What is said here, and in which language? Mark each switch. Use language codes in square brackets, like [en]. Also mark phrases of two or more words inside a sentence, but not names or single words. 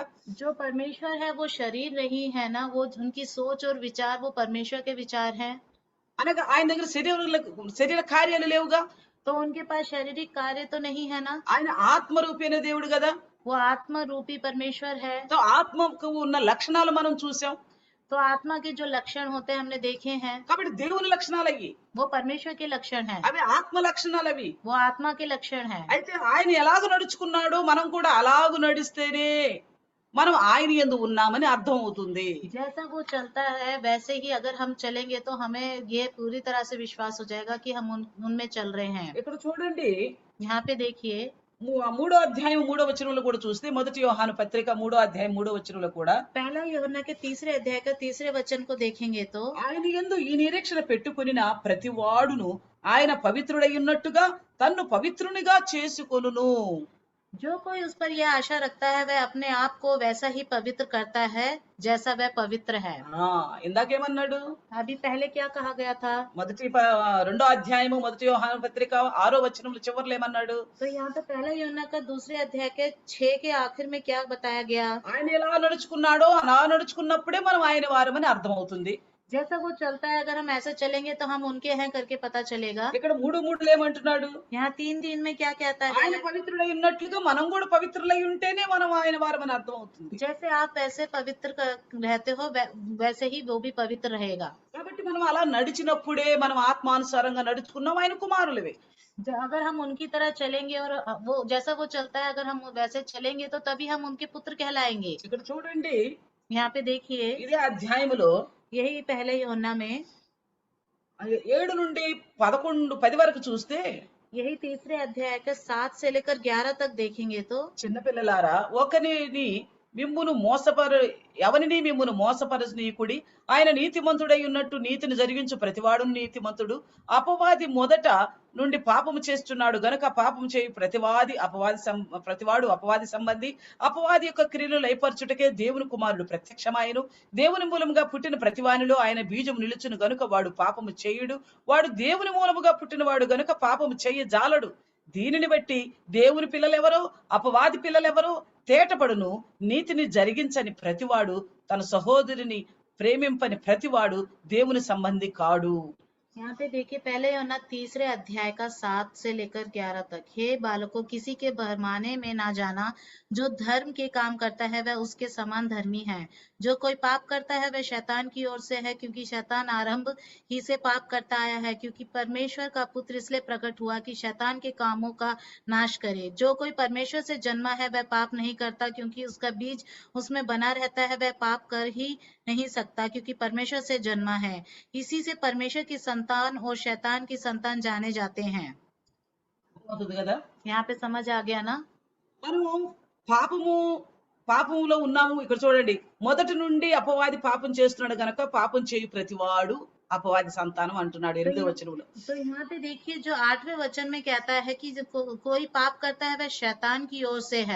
[hi] जो परमेश्वर है वो शरीर नहीं है ना, वो उनकी सोच और विचार वो परमेश्वर के विचार हैं। [te] అనగా ఆయన దగ్గర శరీర కార్యాలు లేవుగా, [hi] तो उनके पास शारीरिक कार्य तो नहीं है ना, [te] ఆయన ఆత్మ రూపి అయిన దేవుడు కదా. [hi] वो आत्मा रूपी परमेश्वर है। [te] సో ఆత్మకు ఉన్న లక్షణాలు మనం చూసాం. [hi] तो आत्मा के जो लक्षण होते हैं हमने देखे हैं, [te] కాబట్టి దేవుని లక్షణాలు అవి, [hi] वो परमेश्वर के लक्षण हैं, [te] అవి ఆత్మ లక్షణాలు అవి. [hi] वो आत्मा के लक्षण हैं। [te] అయితే ఆయన ఎలాగ నడుచుకున్నాడో మనం కూడా అలాగ నడిస్తేనే మనం ఆయన యందు ఉన్నామని అర్థం అవుతుంది. [hi] जैसा वो चलता है वैसे ही अगर हम चलेंगे तो हमें ये पूरी तरह से विश्वास हो जाएगा कि हम उनमें चल रहे हैं। [te] ఇక్కడ చూడండి, [hi] यहाँ पे देखिए [te] 3వ అధ్యాయం 3వ వచనంలో కూడా చూస్తే, మొదటి యోహాను పత్రిక 3వ అధ్యాయం 3వ వచనంలో కూడా [hi] पहला यूहन्ना के 3 अध्याय का 3 वचन को देखेंगे तो [te] ఆయన యందు ఈ నిరీక్షణ పెట్టుకొనిన ప్రతి వాడును ఆయన పవిత్రుడై ఉన్నట్టుగా తన్ను పవిత్రునిగా చేసుకొనును. [hi] जो कोई उस पर यह आशा रखता है वह अपने आप को वैसा ही पवित्र करता है जैसा वह पवित्र है। [te] ఇందాకేమన్నాడు? [hi] अभी पहले क्या कहा गया था? [te] 2వ అధ్యాయము 1 యోహాను పత్రిక 6వ వచనంలో చివర్లో ఏమన్నాడు? [hi] तो यहाँ पे पहला यूहन्ना का 2 अध्याय के 6 के आखिर में क्या बताया गया? [te] ఆయన ఎలా నడుచుకున్నాడో అలా నడుచుకున్నప్పుడే మనం ఆయన వారమని అర్థమవుతుంది. [hi] जैसा वो चलता है अगर हम ऐसे चलेंगे तो हम उनके हैं करके पता चलेगा। [te] ఇక్కడ 3:3 ఏమంటున్నాడు? [hi] यहाँ 3 में क्या कहता है? [te] ఆయన పవిత్రుడై ఉన్నట్లుగా మనం కూడా పవిత్రులై ఉంటేనే మనం ఆయన వారమని అర్థమవుతుంది. [hi] जैसे आप वैसे पवित्र रहते हो वैसे ही वो भी पवित्र रहेगा। [te] కాబట్టి మనం అలా నడిచినప్పుడే మనం ఆత్మానుసారంగా నడుచుకున్నాం, ఆయన కుమారులవే. [hi] अगर हम उनकी तरह चलेंगे और वो जैसा वो चलता है अगर हम वैसे चलेंगे तो तभी हम उनके पुत्र कहलाएंगे। [te] ఇక్కడ చూడండి, [hi] यहाँ पे देखिए [te] ఇదే అధ్యాయములో [hi] यही पहले यूहन्ना में [te] 7 నుండి 10 వరకు చూస్తే, [hi] यही 3 अध्याय का 7 से लेकर 11 तक देखेंगे तो [te] చిన్నపిల్లలారా, ఎవరిని మిమ్మును మోసపరచనీయుకుడి. ఆయన నీతిమంతుడై ఉన్నట్టు నీతిని జరిగించు ప్రతివాడు నీతిమంతుడు. అపవాది మొదట నుండి పాపము చేస్తున్నాడు గనుక పాపము చేయు ప్రతివాడు అపవాది సంబంధి. అపవాది యొక్క క్రియలు లయపరచుటకే దేవుని కుమారుడు ప్రత్యక్షమాయను. దేవుని మూలముగా పుట్టిన ప్రతివానిలో ఆయన బీజం నిలుచును గనుక వాడు పాపము చేయుడు. వాడు దేవుని మూలముగా పుట్టినవాడు గనుక పాపము చేయజాలడు. దీనిని బట్టి దేవుని పిల్లలెవరో అపవాది పిల్లలెవరో తేటపడును. నీతిని జరిగించని ప్రతివాడు తన సహోదరుని ప్రేమింపని ప్రతివాడు దేవుని సంబంధి కాడు. [hi] यहाँ पे देखिए पहले यूहन्ना 3 अध्याय का 7 से लेकर 11 तक। हे बालकों, किसी के भरमाने में ना जाना। जो धर्म के काम करता है वह उसके समान धर्मी है। जो कोई पाप करता है वह शैतान की ओर से है, क्योंकि शैतान आरंभ ही से पाप करता आया है। क्योंकि परमेश्वर का पुत्र इसलिए प्रकट हुआ कि शैतान के कामों का नाश करे। जो कोई परमेश्वर से जन्मा है वह पाप नहीं करता, क्योंकि उसका बीज उसमें बना रहता है। वह पाप कर ही नहीं सकता, क्योंकि परमेश्वर से जन्मा है। इसी से परमेश्वर की संतान और शैतान की संतान जाने जाते हैं। [te] అవుతుంది కదా. [hi] यहाँ पे समझ आ गया ना? [te] మనము పాపము పాపములో ఉన్నాము. ఇక్కడ చూడండి, మొదటి నుండి అపవాది పాపం చేస్తున్నాడు గనక పాపం చేయు ప్రతివాడు అపవాది సంతానం అంటున్నాడు [hi] तो [te] 8వ [hi] यहाँ [te] వచనంలో. [hi] तो यहाँ पे देखिए, जो 8वें वचन में कहता है कि जो कोई पाप करता है वह शैतान की ओर से है।